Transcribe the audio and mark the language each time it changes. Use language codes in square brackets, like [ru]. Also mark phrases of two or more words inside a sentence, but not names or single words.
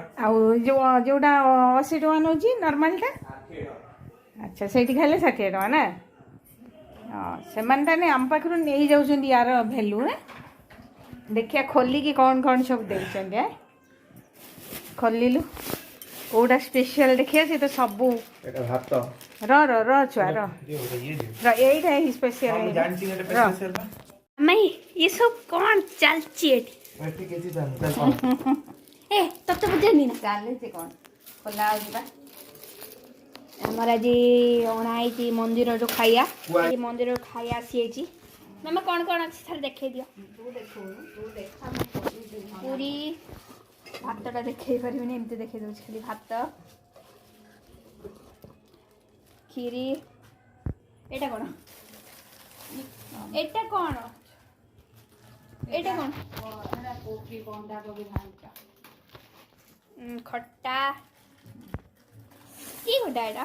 [or] ଆଉ ଯେଉଁଟା 80 ଟଙ୍କା ନେଉଛି ନର୍ମାଲଟା ଆଚ୍ଛା ସେଇଠି ଖାଇଲେ 60 ଟଙ୍କା ନା ହଁ ସେମାନେ ତାହେଲେ ଆମ ପାଖରୁ ନେଇଯାଉଛନ୍ତି ୟାର ଭ୍ୟାଲୁ ଦେଖିବା ଖୋଲିକି କ'ଣ ସବୁ ଦେଇଛନ୍ତି ଖୋଲିଲୁ କେଉଁଟା ସ୍ପେଶାଲ ଦେଖିବା ସେ ତ ସବୁ ଏଟା ଭାତ ର ଛୁଆ ର ଏଇଟା ହିଁ ସ୍ପେଶାଲ ମାଇ [hi] ये सब कौन [or] ଚାଲିଛି ଏଠି ଏ ତତେ ବୁଝେନି ନା ଚାଲିଛି କ'ଣ ଖୋଲା ହେଉଛି ବା ଆମର ଆଜି ଅଣା ହେଇଛି ମନ୍ଦିରରୁ ଖାଇବା ମନ୍ଦିରରୁ ଖାଇବା ଆସିଯାଇଛି ମାମା କ'ଣ ଅଛି ଥରେ ଦେଖେଇ ଦିଅ ପୁରୀ ଭାତଟା ଦେଖେଇ ପାରିବିନି ଏମିତି ଦେଖେଇ ଦେଉଛି ଖାଲି ଭାତ କ୍ଷୀରି ଏଇଟା କ'ଣ ଖଟା କି ଖଟା ଏଇଟା